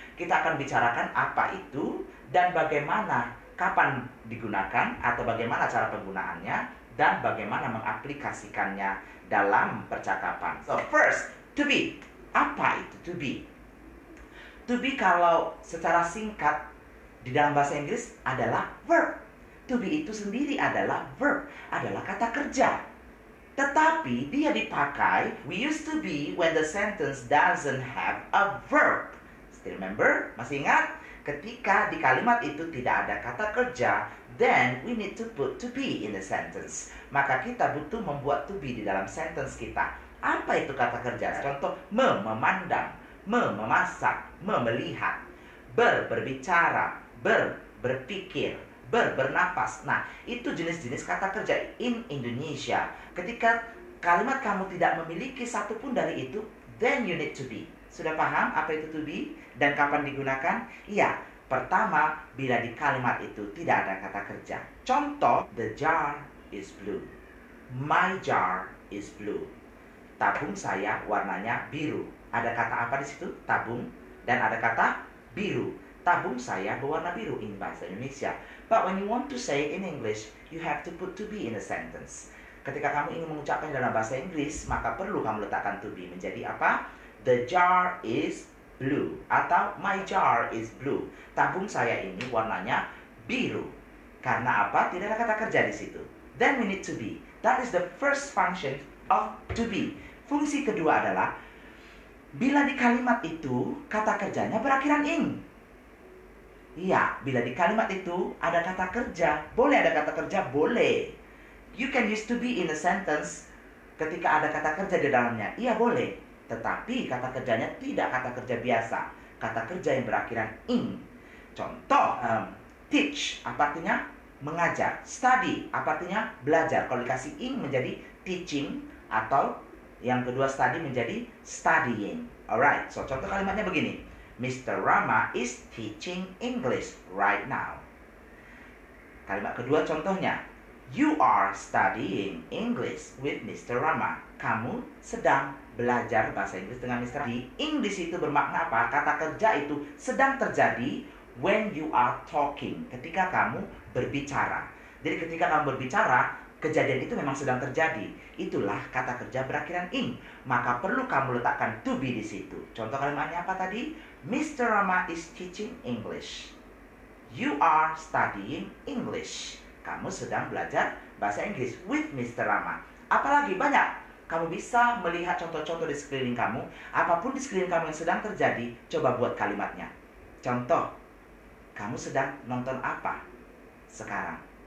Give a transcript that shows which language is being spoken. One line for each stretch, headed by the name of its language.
Indonesian: Kita akan bicarakan apa itu dan bagaimana, kapan digunakan atau bagaimana cara penggunaannya dan bagaimana mengaplikasikannya dalam percakapan.
English: So first, to be.
Indonesian: Apa itu to be? To be kalau secara singkat di dalam bahasa Inggris adalah verb. To be itu sendiri adalah verb, adalah kata kerja. Tetapi dia dipakai,
English: we used to be when the sentence doesn't have a verb. Still remember?
Indonesian: Masih ingat? Ketika di kalimat itu tidak ada kata kerja,
English: then we need to put to be in the sentence.
Indonesian: Maka kita butuh membuat to be di dalam sentence kita. Apa itu kata kerja? Contoh, memandang, memasak, melihat, berbicara, berpikir, bernapas. Nah, itu jenis-jenis kata kerja in Indonesia. Ketika kalimat kamu tidak memiliki satupun dari itu,
English: then you need to be.
Indonesian: Sudah paham apa itu to be dan kapan digunakan? Iya, pertama, bila di kalimat itu tidak ada kata kerja.
English: Contoh, the jar is blue. My jar is blue.
Indonesian: Tabung saya warnanya biru. Ada kata apa di situ? Tabung. Dan ada kata biru. Tabung saya berwarna biru in bahasa Indonesia.
English: But when you want to say in English, you have to put to be in a sentence.
Indonesian: Ketika kamu ingin mengucapkan dalam bahasa Inggris, maka perlu kamu letakkan to be menjadi apa?
English: The jar is blue. Atau my jar is blue.
Indonesian: Tabung saya ini warnanya biru. Karena apa? Tidak ada kata kerja di situ.
English: Then we need to be. That is the first function of to be.
Indonesian: Fungsi kedua adalah bila di kalimat itu kata kerjanya berakhiran ing. Iya, bila di kalimat itu ada kata kerja, boleh ada kata kerja, boleh.
English: You can use to be in a sentence
Indonesian: ketika ada kata kerja di dalamnya. Iya, boleh. Tetapi kata kerjanya tidak kata kerja biasa, kata kerja yang berakhiran ing. Contoh, teach, apa artinya? Mengajar. Study, apa artinya? Belajar. Kalau dikasih ing menjadi teaching, atau yang kedua study menjadi studying. Alright, so contoh kalimatnya begini. Mr.
English: Rama is teaching English right now.
Indonesian: Kalimat kedua contohnya.
English: You are studying English with Mr. Rama.
Indonesian: Kamu sedang belajar bahasa Inggris dengan Mr. Rama. Di English itu bermakna apa? Kata kerja itu sedang terjadi
English: when you are talking.
Indonesian: Ketika kamu berbicara. Jadi ketika kamu berbicara, kejadian itu memang sedang terjadi. Itulah kata kerja berakhiran ing. Maka perlu kamu letakkan to be di situ. Contoh kalimatnya apa tadi? Mr.
English: Rama is teaching English. You are studying English.
Indonesian: Kamu sedang belajar bahasa Inggris with Mr. Rama. Apalagi banyak. Kamu bisa melihat contoh-contoh di sekeliling kamu. Apapun di sekeliling kamu yang sedang terjadi, coba buat kalimatnya. Contoh, kamu sedang nonton apa sekarang?